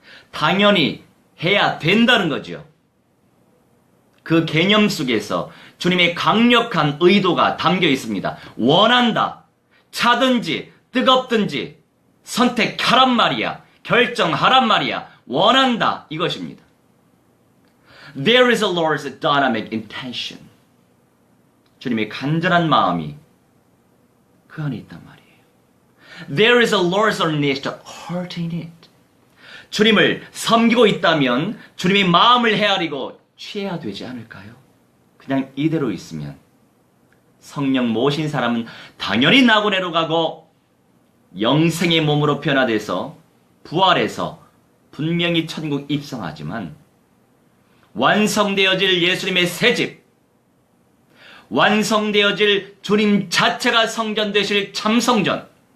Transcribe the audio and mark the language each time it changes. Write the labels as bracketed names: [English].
[Korean] 당연히 해야 된다는 거죠. 그 개념 속에서 주님의 강력한 의도가 담겨 있습니다. 원한다. 차든지 뜨겁든지 선택하란 말이야. 결정하란 말이야. 원한다. 이것입니다. [English] There is a Lord's dynamic intention. [Korean] 주님의 간절한 마음이 그 안에 있단 말이에요. [English] There is a Lord's earnest heart in it. [Korean] 주님을 섬기고 있다면 주님의 마음을 헤아리고 취해야 되지 않을까요? 그냥 이대로 있으면 성령 모신 사람은 당연히 낙원으로 가고 영생의 몸으로 변화돼서 부활해서 분명히 천국 입성하지만 완성되어질 예수님의 새집, 완성되어질 주님 자체가 성전 되실 참성전,